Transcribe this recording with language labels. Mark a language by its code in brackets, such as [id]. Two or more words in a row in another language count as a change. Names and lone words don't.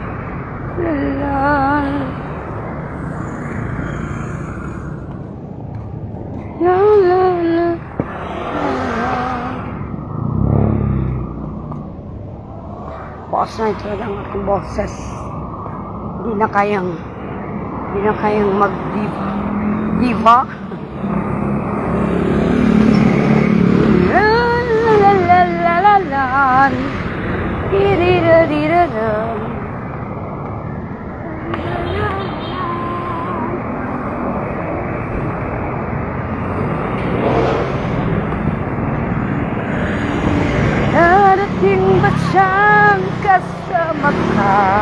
[tl] Boss na ito lang aking boses. Hindi na kayang mag-diva. Diva? La-la-la-la-la-la. Di-di-da-di-da-da. Darating ba siyang kasama ka?